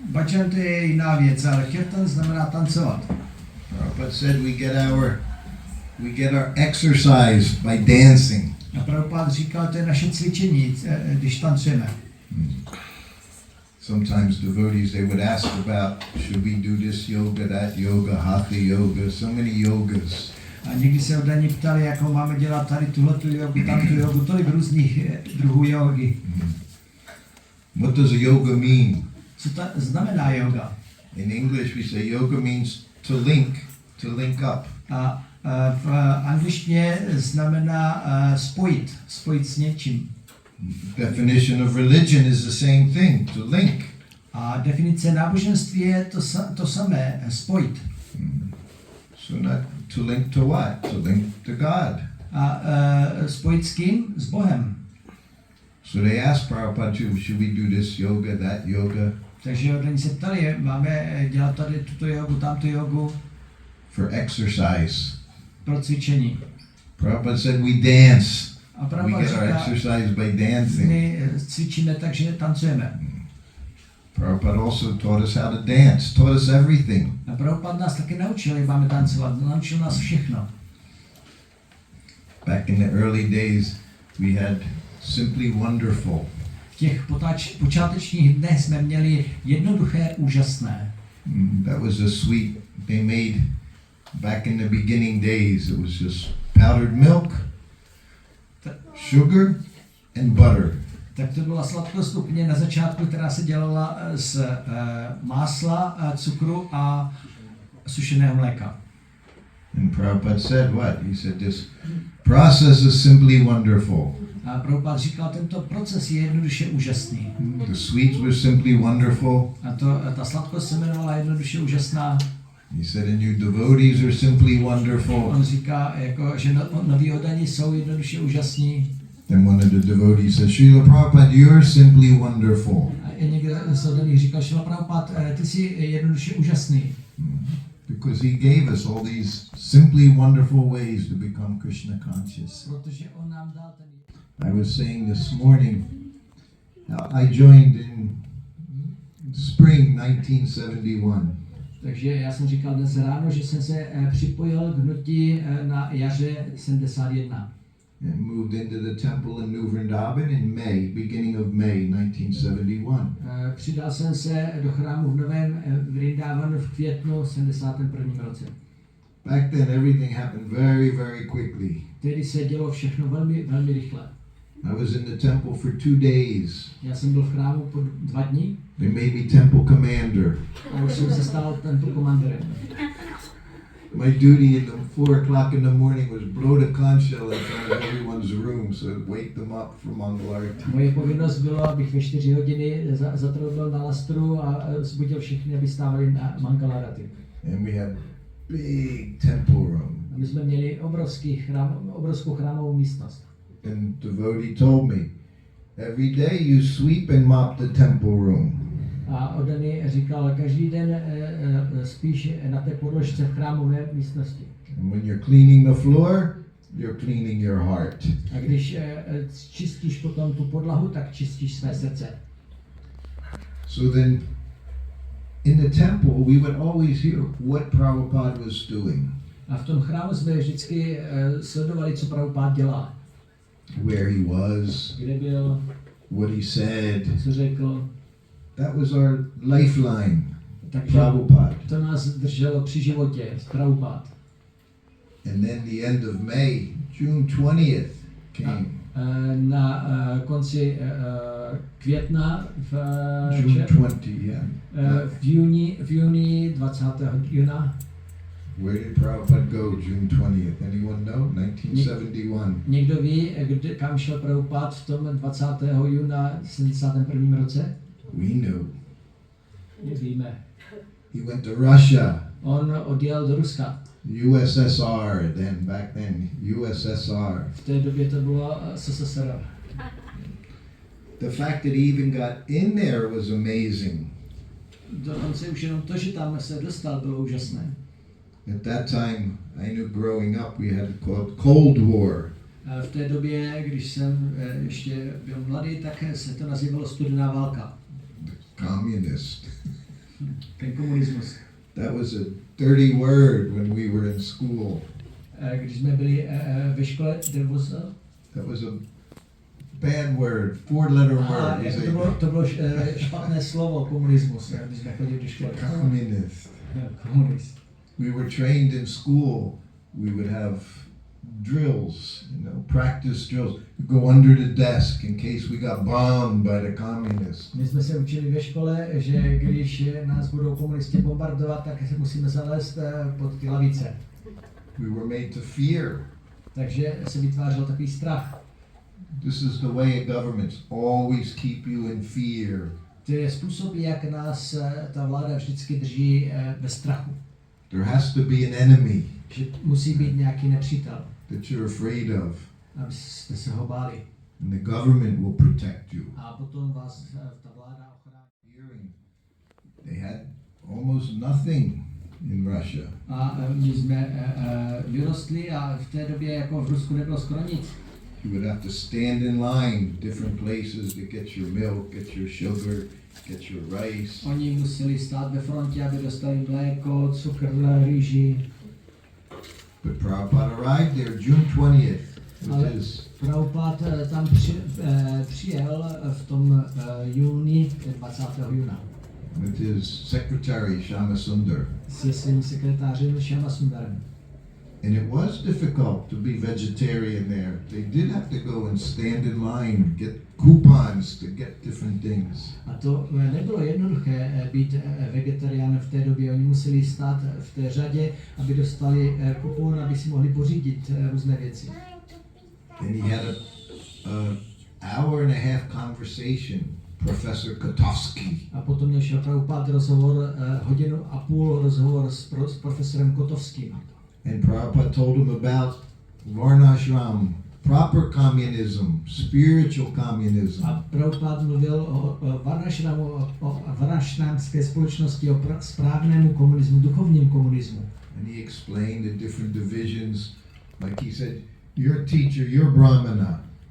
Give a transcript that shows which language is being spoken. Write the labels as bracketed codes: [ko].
[cs] Bhajan to je jiná věc, ale kirtan znamená tancovat. [en] Prabhupada said we get our exercise by dancing. [cs] A Prabhupada říkal, to je naše cvičení, když tancujeme. [en] Sometimes devotees, they would ask about, should we do this yoga, that yoga, hatha yoga, so many yogas. [cs] A někdy se oddaní ptali, jakou máme dělat tady tuhletu jogu, tamtu jogu, tolik různých druhů jogy. [en] What does a yoga mean? [cs] Co to znamená yoga? [en] In English we say yoga means to link up. [cs] A v angličtině znamená spojit s něčím. [en] Definition of religion is the same thing, to link. [cs] A definice náboženství je to samé, spojit. [en] So not to link to what? To link to God. [cs] A spojit s kým? S Bohem. [en] So they asked Prabhupada, should we do this yoga, that yoga? [cs] Takže oni se ptali, máme dělat tady tuto jogu, tamto jogu. [en] For exercise. [cs] Pro cvičení. [en] Prabhupada said we dance. [cs] A Prabhupada [en] we get our exercise by dancing. [cs] My cvičíme tak, že tancujeme. [en] Prabhupada also taught us how to dance, taught us everything. [cs] A Prabhupada nás taky naučil, jak máme tancovat, naučil nás všechno. [en] Back in the early days, we had Simply Wonderful. [cs] V těch počátečních dnech jsme měli jednoduché, úžasné. [en] That was a sweet they made back in the beginning days. It was just powdered milk, sugar and butter. [cs] Tak to byla sladkost úplně na začátku, která se dělala z másla, cukru a sušeného mléka. [en] And Prabhupada said what? He said this process is simply wonderful. [cs] A Prabhupada říkal, tento proces je jednoduše úžasný. [en] The sweets were simply wonderful. [cs] A ta sladkost se jmenovala jednoduše úžasná. [en] He said, and you devotees are simply wonderful. [cs] On říká, jako, že noví oddaní jsou jednoduše úžasní. [en] Then one of the devotees said, Srila Prabhupada, you're simply wonderful. [cs] A někdo z oddaných říkal, Srila Prabhupada, ty jsi jednoduše úžasný. [en] Because he gave us all these simply wonderful ways to become Krishna conscious. [cs] Protože on nám dal ten... [en] I was saying this morning, I joined in spring 1971. [cs] Takže já jsem říkal dnes ráno, že jsem se připojil k hnutí na jaře 71. [en] And moved into the temple in New Vrindavan in May, beginning of May 1971. [cs] Přidal jsem se do chrámu v Novém Vrindavanu v květnu 71. roce. [en] Back then everything happened very, very quickly. [cs] Tedy se dělo všechno velmi, velmi rychle. [en] I was in the temple for 2 days. [cs] Já jsem byl v chrámu po 2 dny [en] They made me temple commander. [cs] a už jsem se stal temple komandorem. [en] My duty in the 4 o'clock in the morning was blow the conch shell in front of everyone's room so it'd wake them up for Mangalarti. [cs] Moje povinnost bylo, abych ve 4 hodiny zatrobil na lastru a zbudil všechny, aby stávali na Mangalarati. [en] And we had big temple room. [cs] A my jsme měli obrovskou chrámovou místnost. [en] And devotee told me, every day you sweep and mop the temple room. [cs] A Odany říkal, každý den spíš na té podložce v chrámové místnosti. [en] And when you're cleaning the floor, you're cleaning your heart. [cs] A když čistíš potom tu podlahu, tak čistíš své srdce. [en] So then, in the temple, we would always hear what Prabhupada was doing. [cs] A v tom chrámu jsme vždycky sledovali, co Prabhupád dělá. [en] Where he was, [cs] Kde byl, [en] what he said. [cs] co řekl. [en] That was our lifeline, [cs] Takže [en] Prabhupada. [cs] to nás drželo při životě, Prabhupád. [en] And then the end of May, June 20th came. [cs] Na konci května [en] June 20, yeah. [cs] v juni 20. juna. [en] Where did Prabhupada go June 20th? Anyone know? 1971. [cs] Někdo ví, kam šel Prabhupád v tom 20. juna 71. roce? [en] We knew. [cs] Víme. [en] He went to Russia. [cs] On odjel do Ruska. [en] USSR, back then, USSR. [cs] V té době to bylo SSSR. [en] The fact that he even got in there was amazing. [cs] Dokonce už jenom to, že tam se dostal, bylo úžasné. [en] At that time, I knew growing up we had it called Cold War. [cs] V té době, když jsem ještě byl mladý, tak se to nazývalo studená válka. [en] Communist. [cs] Ten komunismus. [en] That was a dirty word when we were in school. [cs] Když jsme byli ve škole, [en] That was a bad word, 4-letter word. [cs] To bylo špatné slovo, komunismus, když jsme chodili do školy. [en] Communist. [cs] Komunist. [en] We were trained in school. We would have drills, practice drills. We go under the desk in case we got bombed by the communists. [cs] My jsme se učili ve škole, že když nás budou komunisti bombardovat, tak se musíme zalézt pod ty lavice. [en] We were made to fear. [cs] Takže se vytvářel takový strach. [en] This is the way of governments always keep you in fear. [cs] To je způsob, jak nás ta vláda vždycky drží ve strachu. [en] There has to be an enemy. [cs] Že musí být nějaký nepřítel. [en] That you're afraid of. [cs] Abyste se ho báli. [en] And the government will protect you. [cs] A potom vás ta vláda ochrání. [en] They had almost nothing in Russia. [cs] A my jsme vyrostli a v té době jako v Rusku nebylo skoro nic. [en] You would have to stand in line different places to get your milk, get your sugar, get your rice. [cs] Oni museli stát ve frontě, aby dostali mléko, cukr, rýži. [en] But Prabhupada arrived there June 20th, which is [cs] Prabhupád tam přijel v tom júni, 20. juna. [en] with his secretary Shama Sundar. [cs] Se svým sekretářem Shama Sundarem. [en] And it was difficult to be vegetarian there. They did have to go and stand in line, get coupons to get different things. [cs] A to nebylo jednoduché být vegetarián v té době. Oni museli stát v té řadě, aby dostali kupon, aby si mohli pořídit různé věci. [en] And he had a hour and a half conversation, Professor Kotovsky. [cs] A potom měl šel Prabhupád rozhovor, 1.5 hodiny rozhovor s profesorem Kotovským. [en] And Prabhupada told him about Varnashram, proper communism, spiritual communism. [cs] A Prabhupád mluvil o Varnashramu, o varnashramské společnosti, o správnému komunismu, duchovním komunismu. [en] And he explained the different divisions, like he said, you're a teacher, you're Brahmana.